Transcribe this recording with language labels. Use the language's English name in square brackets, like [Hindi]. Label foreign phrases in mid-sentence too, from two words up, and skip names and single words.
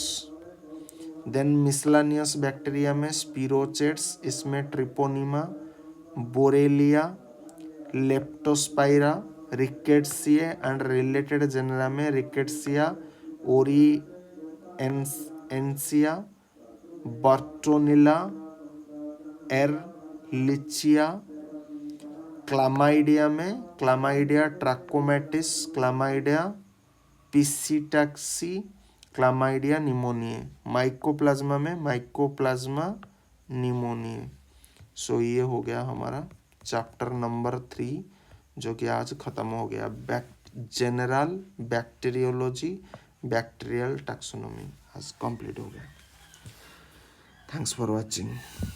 [English] then miscellaneous bacteria [Hindi] में स्पिरोचेट्स, इसमें ट्रिपोनिमा, बोरेलिया, लेप्टोस्पाइरा, [English] Rickettsiae and related genera [Hindi] में रिकेट्सिया, ओरिएंसिया, बर्टोनिला, एरलिचिया। क्लामाइडिया में क्लामाइडिया ट्रैकोमैटिस, क्लामाइडिया पिसीटैक्सी, क्लामाइडिया निमोनिए। माइकोप्लाज्मा में माइकोप्लाज्मा निमोनिए। सो ये हो गया हमारा चैप्टर नंबर 3, जो कि आज खत्म हो गया। [English] general bacteriology, bacterial taxonomy [Hindi] आज कंप्लीट हो गया। [English] thanks for watching.